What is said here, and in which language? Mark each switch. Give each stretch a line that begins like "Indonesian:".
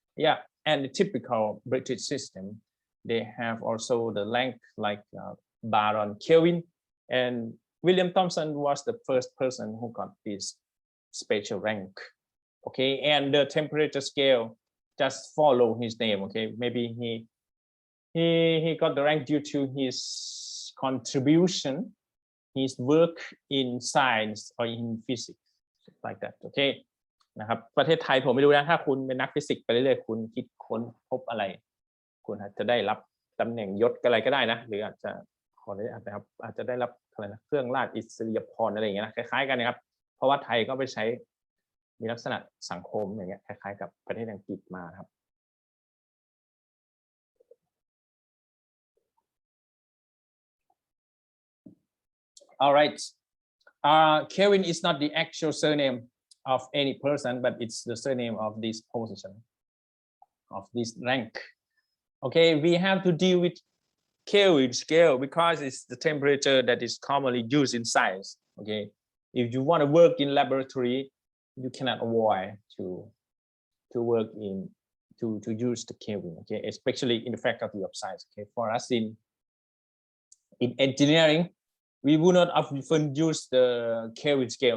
English: Yeah, and the typical British system, they have also the rank like Baron Kelvin, and William Thomson was the first person who got this special rank. Okay, and the temperature scale just follow his name. Okay, maybe he got the rank due to his contribution, his work in science or in physics, like that.
Thai: Okay,นะครับประเทศไทยผมไม่รู้นะถ้าคุณเป็นนักฟิสิกส์ไปเรื่อยๆคุณคิดค้นพบอะไรคุณอาจจะได้รับตำแหน่งยศอะไรก็ได้นะหรืออาจจะขอได้นะครับอาจจะได้รับอะไรนะเครื่องราชอิสริยาภรณ์อะไรอย่างเงี้ยนะคล้ายๆกันนะครับเพราะว่าไทยก็ไปใช้ มีลักษณะสังคมอย่างเงี้ยคล้ายๆกับประเทศอังกฤษมาครับ
English: All right, Kelvin is not the actual surname of any person, but it's the surname of this position, of this rank. Okay, we have to deal with Kelvin scale because it's the temperature that is commonly used in science. Okay, if you want to work in laboratory, you cannot avoid to work in to use the Kelvin. Okay, especially in the faculty of science. Okay, for us in engineering, we would not often use the Kelvin scale.